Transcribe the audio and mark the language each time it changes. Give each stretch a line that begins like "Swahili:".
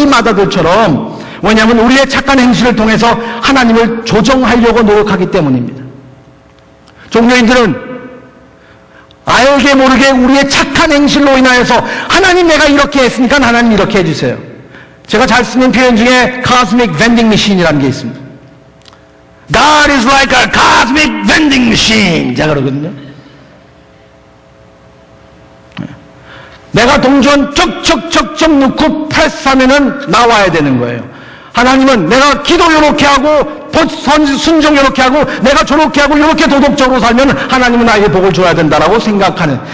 Korean: 이 마다들처럼. 왜냐하면 우리의 착한 행실을 통해서 하나님을 조정하려고 노력하기 때문입니다. 종교인들은 알게 모르게 우리의 착한 행실로 인하여서 하나님 내가 이렇게 했으니까 하나님 이렇게 해주세요. 제가 잘 쓰는 표현 중에
English: cosmic vending machine
Korean: 이라는 게 있습니다.
English: God is like a cosmic vending machine.
Korean: 제가 그러거든요. 내가 동전 쩍쩍쩍쩍 넣고 프레스하면은 나와야 되는 거예요. 하나님은 내가 기도 요렇게 하고 순종 요렇게 하고 내가 저렇게 하고 요렇게 도덕적으로 살면 하나님은 나에게 복을 줘야 된다라고 생각하는.